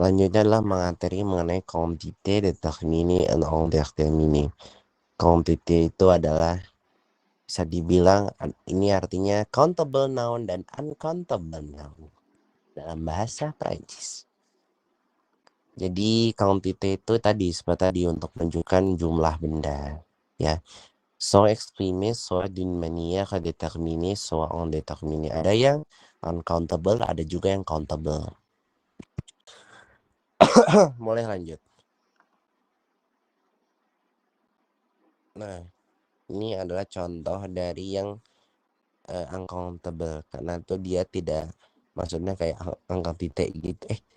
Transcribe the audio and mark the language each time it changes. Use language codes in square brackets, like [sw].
[id] Selanjutnya adalah materi mengenai [fr] quantité déterminée et indéterminée. [id] Quantité itu adalah bisa dibilang ini artinya countable noun dan uncountable noun dalam bahasa Prancis. Jadi quantité itu tadi seperti tadi untuk menunjukkan jumlah benda, ya. [fr] Sont exprimés soit d'une manière déterminée soit indéterminée. [id] Ada yang uncountable, ada juga yang countable. Boleh lanjut. Nah, ini adalah contoh dari yang uncountable karena tuh dia tidak, maksudnya kayak uncountable gitu.